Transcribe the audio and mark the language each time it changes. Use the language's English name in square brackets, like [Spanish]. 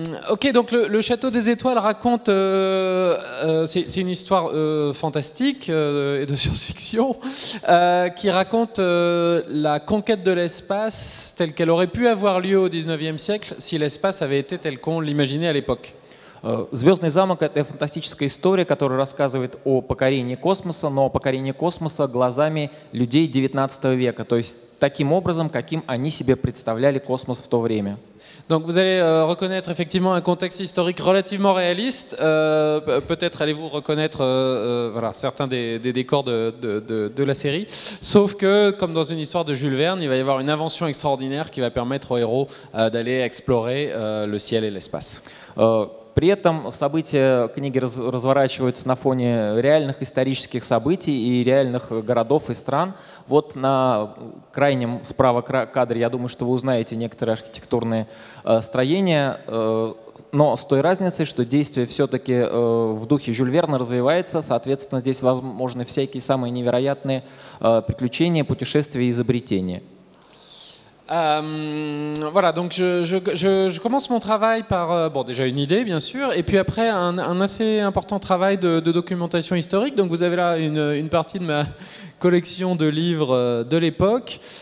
[French] Ok, donc le Château des Étoiles raconte, c'est une histoire fantastique et de science-fiction qui raconte la conquête de l'espace telle qu'elle aurait pu avoir lieu au XIXe siècle si l'espace avait été tel qu'on l'imaginait à l'époque. [Russian] «Звездный замок» — это фантастическая история, которая рассказывает о покорении космоса, но о покорении космоса глазами людей XIX века, то есть таким образом, каким они себе представляли космос в то время. [French] Donc vous allez reconnaître effectivement un contexte historique relativement réaliste. Peut-être allez-vous reconnaître voilà, certains des décors de la série. Sauf que, comme dans une histoire de Jules Verne, il va y avoir une invention extraordinaire qui va permettre aux héros d'aller explorer le ciel et l'espace. [Russian] При этом события книги разворачиваются на фоне реальных исторических событий и реальных городов и стран. Вот на крайнем справа кадре, я думаю, что вы узнаете некоторые архитектурные строения, но с той разницей, что действие все-таки в духе Жюль Верна развивается, соответственно, здесь возможны всякие самые невероятные приключения, путешествия и изобретения. [French] Voilà, donc je commence mon travail par bon, déjà une idée bien sûr, et puis après un assez important travail de documentation historique. Donc vous avez là une partie de ma collection de livres de l'époque.